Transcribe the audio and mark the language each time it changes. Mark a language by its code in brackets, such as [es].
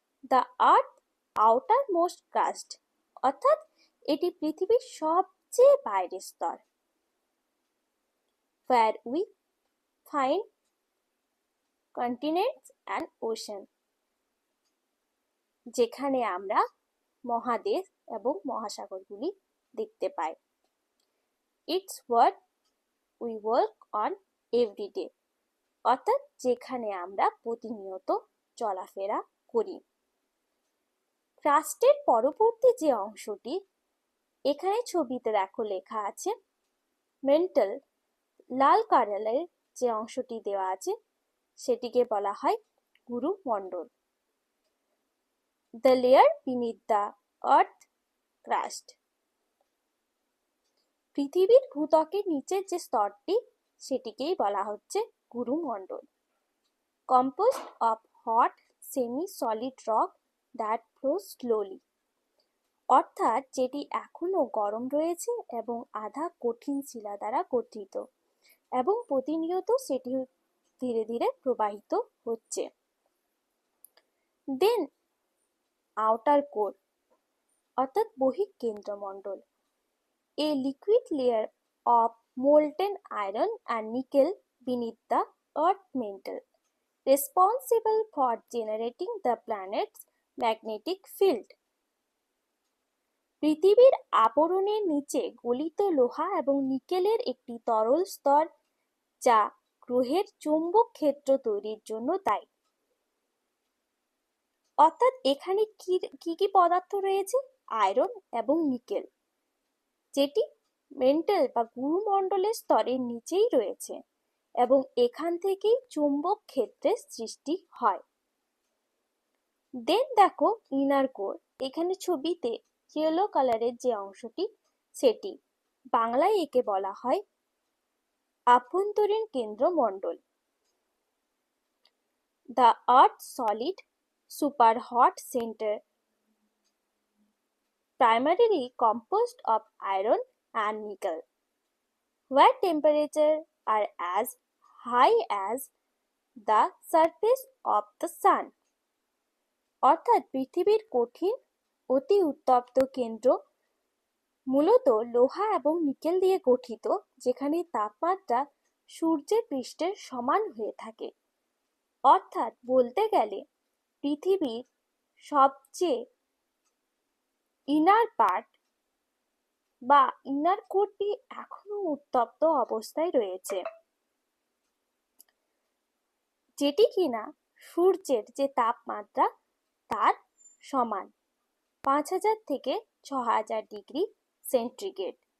[en] the earth outermost crust, [bn] অর্থাৎ এটি পৃথিবীর সবচেয়ে বাইরের স্তর। [en] where we find continents and ocean, [bn] যেখানে আমরা মহাদেশ এবং মহাসাগরগুলি দেখতে পাই। [en] It's what we work on every day, [bn] অর্থাৎ যেখানে আমরা প্রতিনিয়ত চলাফেরা করি। ক্রাস্টের পরবর্তী যে অংশটি, এখানে ছবিতে দেখো লেখা আছে মেন্টাল। লাল কালারের যে অংশটি দেওয়া আছে সেটিকে বলা হয় গুরুমণ্ডল। [en] The layer beneath the earth crust. [bn] পৃথিবীর ভূত্বকের নিচের যে স্তরটি সেটিকেই বলা হচ্ছে গুরুমণ্ডল। [en] Composed of hot semi-solid rock that flows slowly. [bn] অর্থাৎ যেটি এখনো গরম রয়েছে এবং আধা কঠিন শিলা দ্বারা গঠিত এবং প্রতিনিয়ত সেটি ধীরে ধীরে প্রবাহিত হচ্ছে। [en] then outer core [bn] অর্থাৎ বহিঃকেন্দ্রমণ্ডল, [en] a liquid layer of molten iron and nickel beneath the earth mantle, responsible for generating the planet's magnetic field. [bn] পৃথিবীর আবরণের নিচে গলিত লোহা এবং নিকেলের একটি তরল স্তর যা গ্রহের চৌম্বক ক্ষেত্র তৈরির জন্য দায়ী। অর্থাৎ এখানে কি কি পদার্থ রয়েছে? আয়রন এবং নিকেল, যেটি মেন্টাল বা গুরুমণ্ডলের স্তরের নিচেই রয়েছে এবং এখান থেকেই চুম্বক ক্ষেত্রের সৃষ্টি হয়। দেন দেখো ইনার কোর, এখানে ছবিতে ইয়েলো কালারের যে অংশটি সেটি, বাংলায় একে বলা হয় আভ্যন্তরীণ কেন্দ্রমণ্ডল। [en] The Earth's solid super hot center, primarily composed of iron and nickel, where temperatures are as high as the surface of the sun. [bn] অর্থাৎ পৃথিবীর কঠিন অতি উত্তপ্ত কেন্দ্র মূলত লোহা এবং নিকেল দিয়ে গঠিত, যেখানে তাপমাত্রা সূর্যের পৃষ্ঠের সমান হয়ে থাকে। অর্থাৎ বলতে গেলে পৃথিবীর সবচেয়ে ইনার পার্ট বা ইনার কোরটি এখনো উত্তপ্ত অবস্থায় রয়েছে, যেটি কিনা সূর্যের যে তাপমাত্রা তার সমান 5000 থেকে 6000 ডিগ্রি সেন্টিগ্রেড।